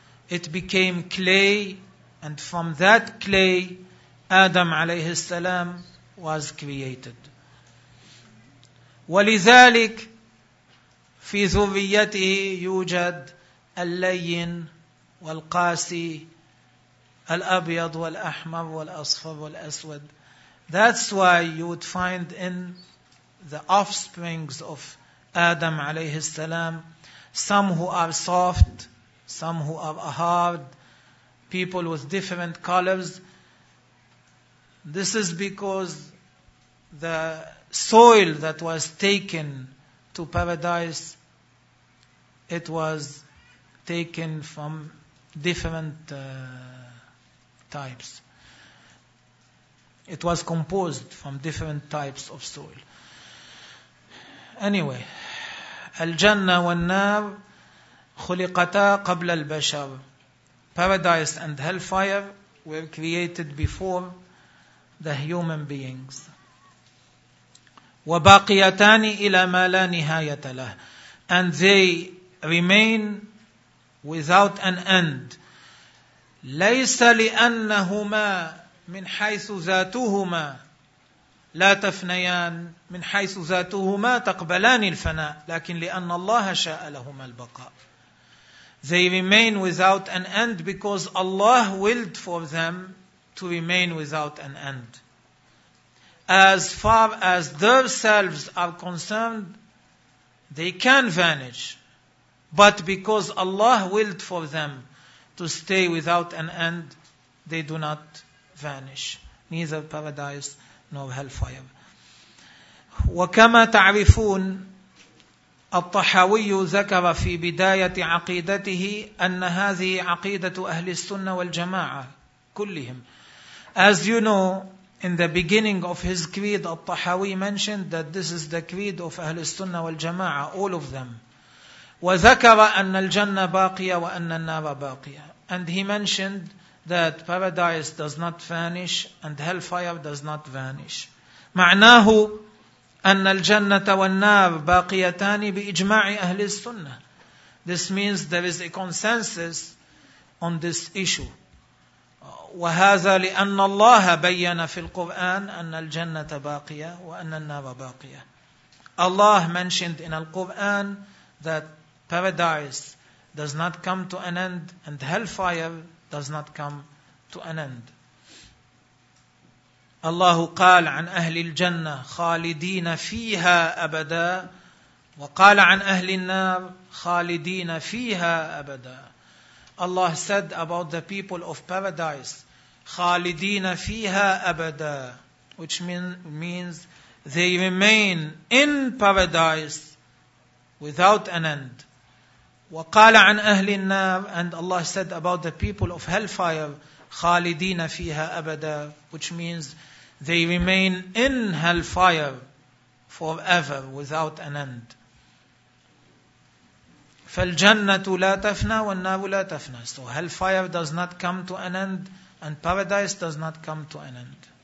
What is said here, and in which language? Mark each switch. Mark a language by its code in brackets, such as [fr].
[en] It became clay, and from that clay, Adam عليه السلام was created. [ar] ولذلك في ذريته يوجد اللين والقاسي، الأبيض والأحمر والأصفر والأسود. [en] That's why you would find in the offsprings of Adam عليه السلام some who are soft, some who are hard, people with different colors. This is because the soil that was taken to paradise, it was taken from different types. It was composed from different types of soil. Anyway, [ar] الجنة والنار خلقتا قبل البشر. [en] Paradise and hellfire were created before the human beings. [ar] وباقيتان إلى ما لا نهاية له. [en] And they remain without an end. [ar] ليس لأنهما من حيث ذاتهما لا تفنيان، من حيث ذاتهما تقبلان الفناء، لكن لأن الله شاء لهما البقاء. [en] they remain without an end because Allah willed for them to remain without an end. As far as themselves are concerned, they can vanish. But because Allah willed for them to stay without an end, they do not vanish. Neither paradise nor hellfire. [ar] وكما تعرفون الطحاوي ذكر في بداية عقيدته أن هذه عقيدة أهل السنة والجماعة كلهم. [en] As you know, in the beginning of his creed, الطحاوي mentioned that this is the creed of أهل السنة والجماعة, all of them. [ar] وذكر أن الجنة باقية وأن النار باقية. [en] And he mentioned that paradise does not vanish and hellfire does not vanish. [ar] معناه أن الجنة والنار باقيتان بإجماع أهل السنة. [en] This means there is a consensus on this issue. [ar] وهذا لأن الله بيّن في القرآن أن الجنة باقية وأن النار باقية. [en] Allah mentioned in the Quran that paradise does not come to an end and hellfire does not come to an end. [ar] الله قال عن أهل الجنة خالدين فيها أبدا وقال عن أهل النار خالدين فيها أبدا. [en] Allah said about the people of paradise [ar] خالدين فيها أبدا, [en] which means they remain in paradise without an end. [ar] وقال عن أهل النار, [en] and Allah said about the people of hellfire [ar] خالدين فيها أبدا, [en] which means they remain in hellfire forever without an end. [ar] فالجنة لا تفنى والنار لا تفنى. [en] So hellfire does not come to an end and paradise does not come to an end.